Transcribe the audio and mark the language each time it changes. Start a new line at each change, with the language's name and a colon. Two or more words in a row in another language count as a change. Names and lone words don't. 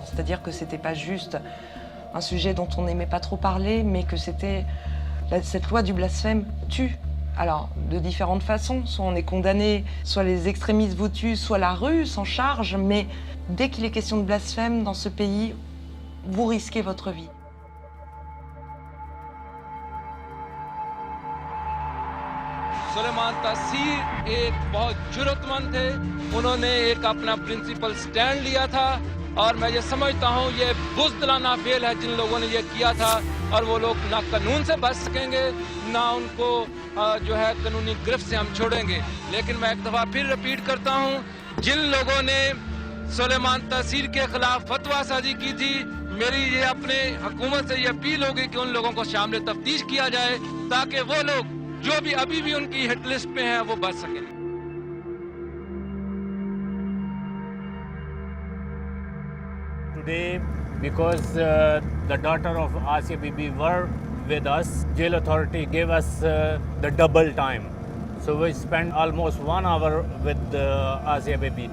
French: C'est-à-dire que c'était pas juste un sujet dont on n'aimait pas trop parler, mais que c'était... Cette loi du blasphème tue. Alors, de différentes façons. Soit on est condamné, soit les extrémistes vous tuent, soit la rue s'en charge, mais dès qu'il est question de blasphème dans ce pays, vous risquez votre vie.
Urdu: سلیمان تاثیر ایک بہت جرأتمند تھے، انہوں نے ایک اپنا
English: principled stand
Urdu: لیا تھا اور میں یہ سمجھتا ہوں یہ بزدلانہ فعل ہے جن لوگوں نے یہ کیا تھا اور وہ لوگ نہ قانون سے بچ سکیں گے نہ ان کو جو ہے قانونی گرفت سے ہم چھوڑیں گے. لیکن میں ایک دفعہ پھر ریپیٹ کرتا ہوں، جن لوگوں نے سلیمان تاثیر کے خلاف فتویٰ سازی کی تھی، میری یہ اپنے حکومت سے یہ اپیل ہوگی کہ ان لوگوں کو شامل تفتیش کیا جائے تاکہ وہ لوگ جو بھی ابھی بھی ان کی
English: hit list
Urdu: پہ ہیں وہ بچ سکیں.
English: Today, because the daughter of Asia Bibi were with us, jail authority gave us the double time. So we spent almost 1 hour with Asia Bibi.